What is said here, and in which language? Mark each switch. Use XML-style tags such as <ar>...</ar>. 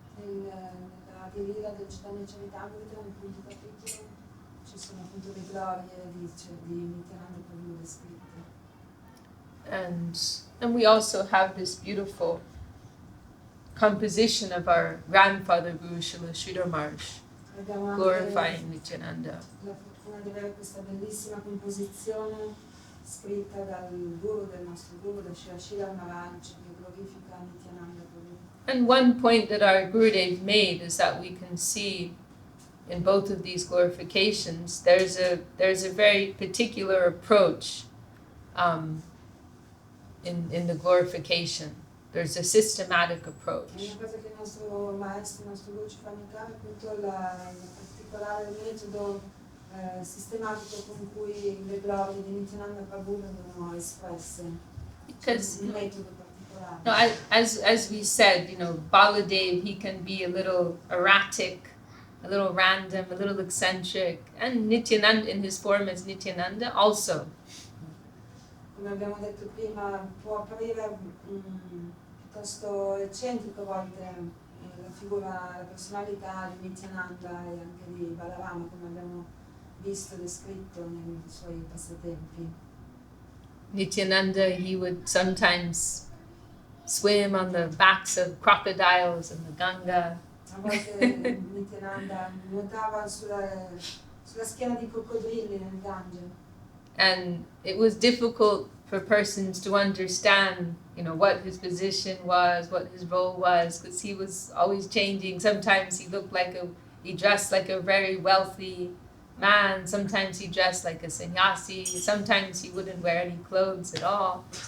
<it>Nella Lila del Chaitanya Charitamrita, nel quinto capitolo, ci sono appunto le glorie di Nityananda Prabhu descritte.</it> <en>And we also have this beautiful composition of our grandfather Guru Srila Sridhar Maharaj,</en> <it>Abbiamo anche</it> <en>glorifying Nityananda.</en> <it>la fortuna di avere questa bellissima composizione scritta dal guru del nostro guru, da Sridhar Maharaj, che glorifica Nityananda Prabhu.</it> <en>And one point that our Gurudev made is that we can see in both of these glorifications, there's a very particular approach in the glorification. There's a systematic approach.</en> <it>È una cosa che il nostro maestro, il nostro guru ci fa notare, appunto il particolare metodo sistematico con cui le glorie di Nityananda Prabhu vengono espresse.</it> <en>Because</en> <it>Un metodo particolare.</it> <en>no, as we said, Baladeva, he can be a little erratic, a little random, a little eccentric, and Nityananda in his form as Nityananda also.</en> <it>Come abbiamo detto prima, può apparire piuttosto eccentrico a volte la figura, la personalità di Nityananda e anche di Balarama, come abbiamo visto descritto nei suoi passatempi.</it> <en>Nityananda, he would sometimes swim on the backs of crocodiles in the Ganga.</en> <it>A volte Nityananda nuotava sulla schiena di coccodrilli nel Gange.</it> <en>And it was difficult for persons to understand, what his position was, what his role was, because he was always changing. Sometimes he dressed like a very wealthy man. Sometimes he dressed like a sannyasi. Sometimes he wouldn't wear any clothes at all.</en>